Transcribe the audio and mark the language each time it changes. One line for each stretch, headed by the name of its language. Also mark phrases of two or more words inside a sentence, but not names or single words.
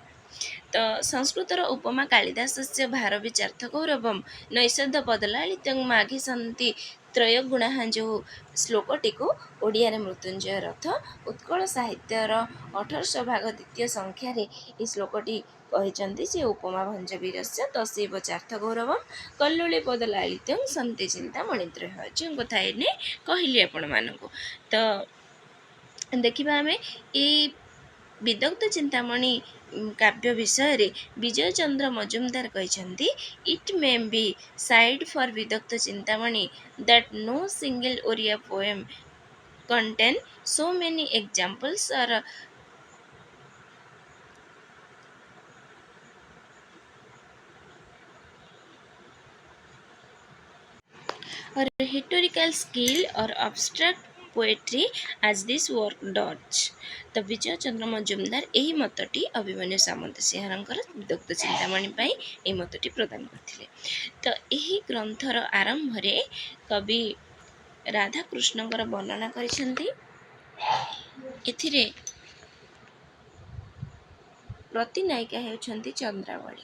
Odia: ତ ସଂସ୍କୃତର
Sanskrit: ଉପମା କାଳିଦାସସ୍ୟ ଭାରବିଚାର୍ଥ ଗୌରବମ୍ ନୈଷଧ ପଦଲାଳିତ୍ୟଂ ମାଘେ ସନ୍ତି ତ୍ରୟଗୁଣାଃ
Odia: ଯେଉଁ ଶ୍ଲୋକଟିକୁ ଓଡ଼ିଆରେ ମୃତ୍ୟୁଞ୍ଜୟ ରଥ, ଉତ୍କଳ ସାହିତ୍ୟର 1800 ଭାଗ ଦ୍ୱିତୀୟ ସଂଖ୍ୟାରେ ଏହି ଶ୍ଲୋକଟି କହିଛନ୍ତି ଯେ
Sanskrit: ଉପମା ଭଞ୍ଜ ବିରସ୍ୟ ତସୈବ ଚାର୍ଥ ଗୌରବମ୍ କଲ୍ଲୋଳେ ପଦଲାଳିତ୍ୟଂ ସନ୍ତି ଚିନ୍ତାମଣିତ୍ରୟଃ,
Odia: ଯେଉଁ କଥା ଏଇନେ କହିଲି ଆପଣମାନଙ୍କୁ। ତ ଦେଖିବା ଆମେ ଏଇ ବିଦଗ୍ଧ ଚିନ୍ତାମଣି କାବ୍ୟ ବିଷୟରେ ବିଜୟ ଚନ୍ଦ୍ର ମଜୁମଦାର କହିଛନ୍ତି,
English: It may be said for ବିଦଗ୍ଧ ଚିନ୍ତାମଣି that no single Oriya poem contain so many examples or rhetorical skill or abstract poetry as this work does।
Odia: ତ ବିଜୟ ଚନ୍ଦ୍ର ମଜୁମଦାର ଏହି ମତଟି ଅଭିମନ୍ୟୁ ସାମନ୍ତସିଂହାରଙ୍କର ବିଦଗ୍ଧ ଚିନ୍ତାମଣି ପାଇଁ ଏହି ମତଟି ପ୍ରଦାନ କରିଥିଲେ। ତ ଏହି ଗ୍ରନ୍ଥର ଆରମ୍ଭରେ କବି ରାଧାକୃଷ୍ଣଙ୍କର ବର୍ଣ୍ଣନା କରିଛନ୍ତି। ଏଥିରେ ପ୍ରତିନାୟିକା ହେଉଛନ୍ତି ଚନ୍ଦ୍ରାବଳୀ।